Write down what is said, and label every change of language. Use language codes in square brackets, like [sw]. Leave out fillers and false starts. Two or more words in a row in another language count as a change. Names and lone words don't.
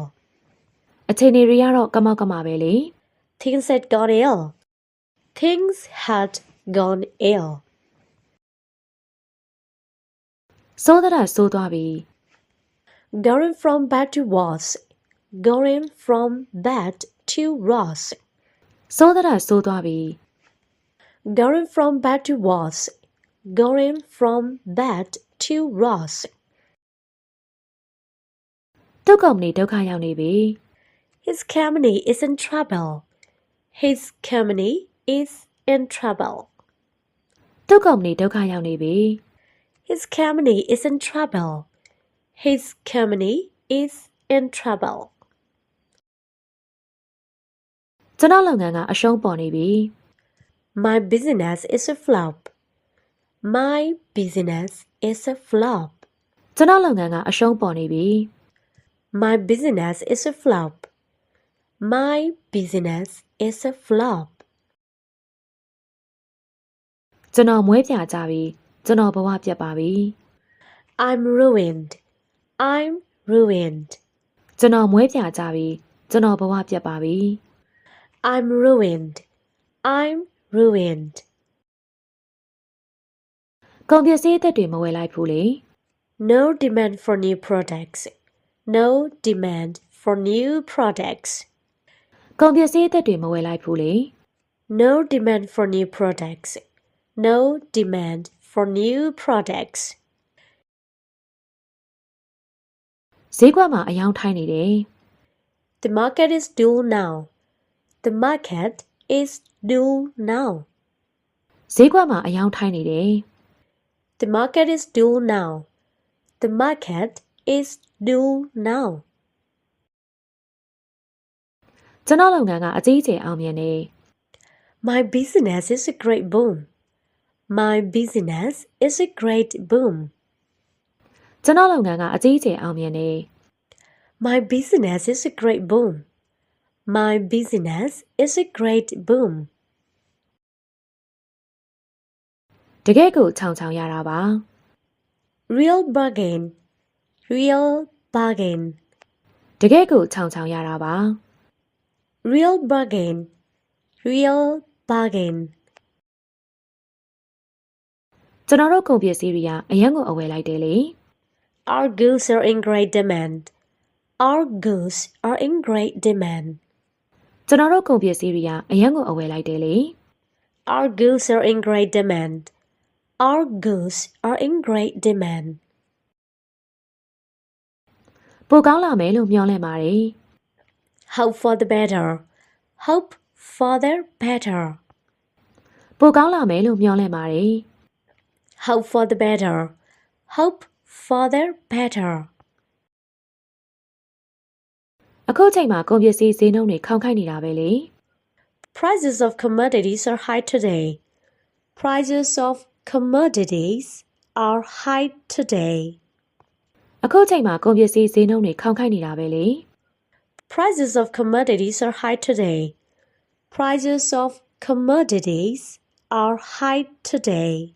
[my] အခြေအနေတွေကတော့ကမောက်ကမပဲလေ [en] Things had gone ill. Things had gone ill. [my] စိုးသလားစိုးသွားပြီ [en] Going from bad to worse. Going from bad to worse. [my] စိုးသလားစိုးသွားပြီ [en] Going from bad to worse. Going from bad to worse. [my] သူ့ကုမ္ပဏီဒုက္ခရောက်နေပြီ [en] His company is in trouble. His company is in trouble. [my] သူ့ကုမ္ပဏီဒုက္ခရောက်နေပြီ [en] His company is in trouble. His company is in trouble. [my] ကျွန်တော်လုပ်ငန်းကအရှုံးပေါ်နေပြီ [en] My business is a flop. My business is a flop. [my] ကျွန်တော်လုပ်ငန်းကအရှုံးပေါ်နေပြီ [en] My business is a flop. My business is a flop. [my] ကျွန်တော်မွေးပြကြပြီကျွန်တော်ဘဝပြတ်ပါပြီ [en] I'm ruined. I'm ruined. [my] ကျွန်တော်မွေးပြကြပြီကျွန်တော်ဘဝပြတ်ပါပြီ [en] I'm ruined. I'm ruined. [my] ကုန်ပစ္စည်းအသစ်တွေမဝယ်လိုက်ဘူးလေ [en] No demand for new products. No demand for new products. [my] ကုန်ပစ္စည်းအသစ်တွေမဝယ်လိုက်ဘူးလေ [en] No demand for new products. No demand for new products. [my] ဈေးကွက်မှာအယောင်ထိုင်းနေတယ် [en] The market is dull now. The market is dull now. [my] ဈေးကွက်မှာအယောင်ထိုင်းနေတယ် [en] The market is dull now. The market is dull now. [my] ကျွန်တော်လုပ်ငန်းကအကြီးအကျယ်အောင်မြင်နေ [en] My business is a great boom. My business is a great boom. [my] ကျွန်တော်လုပ်ငန်းကအကြီးအကျယ်အောင်မြင်နေ [en] My business is a great boom. My business is a great boom. [my] တကယ့်ကိုခြောင်ခြောင်ရတာပါ [en] Real bargain. Real bargain. [my] တကယ့်ကိုခြောင်ခြောင်ရတာပါ [en] Real bargain. Real bargain. [my] ကျွန်တော်တို့ကုန်ပစ္စည်းတွေကအရန်ကိုအဝယ်လိုက်တယ်လေ [en] Our goods are in great demand. Our goods are in great demand. [my] ကျွန်တော်တို့ကုန်ပစ္စည်းတွေကအရန်ကိုအဝယ်လိုက်တယ်လေ [en] Our goods are in great demand. Our goods are in great demand. [my] ပိုကောင်းလာမယ်လို့မျှော်လင့်ပါတယ် [en] Hope for the better. Hope for the better. [my] ပိုကောင်းလာမယ်လို့မျှော်လင့်ပါတယ် [en] Hope for the better. Hope for the better. [my] အခုချိန်မှာကုန်ပစ္စည်းဈေးနှုန်းတွေခေါင်ခိုက်နေတာပဲလေ [en] Prices of commodities are high today. Prices of commodities are high today. [my] အခုချိန်မှာကုန်ပစ္စည်းဈေးနှုန်းတွေခေါင်ခိုက်နေတာပဲလေ [en] Prices of commodities are high today. Prices of commodities are high today.